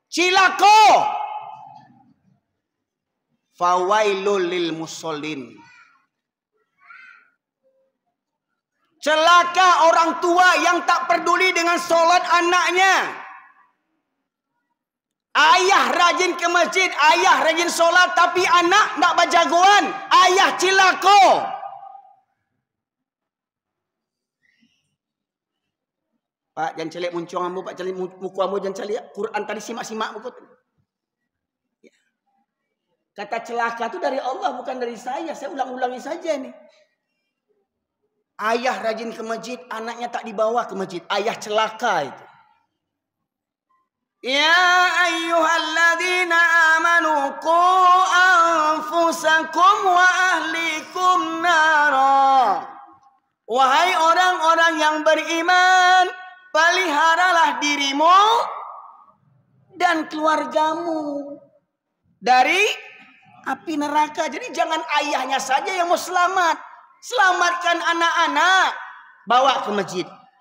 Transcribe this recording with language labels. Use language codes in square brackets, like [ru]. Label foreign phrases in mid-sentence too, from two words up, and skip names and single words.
[min] Cilako. [ar] Fawailul lil musallin. [id] Celaka orang tua yang tak peduli dengan sholat anaknya. Ayah rajin ke masjid, ayah rajin sholat, tapi anak ndak berjagoan. Ayah cilako. [min] Pak, jangan celik muncung ambo, Pak, celik muku ambo, jangan celik. [id] Quran tadi simak-simak muku. Kata celaka itu dari Allah, bukan dari saya. Saya ulang-ulangi saja nih. Ayah rajin ke masjid, anaknya tak dibawa ke masjid. Ayah celaka itu. [ar] Ya ayyuhalladzina amanu qu anfusakum wa ahlikum nara. [id] Wahai orang-orang yang beriman, peliharalah dirimu dan keluargamu dari api neraka. Jadi jangan ayahnya saja yang mau selamat. Selamatkan anak-anak. Bawa ke masjid.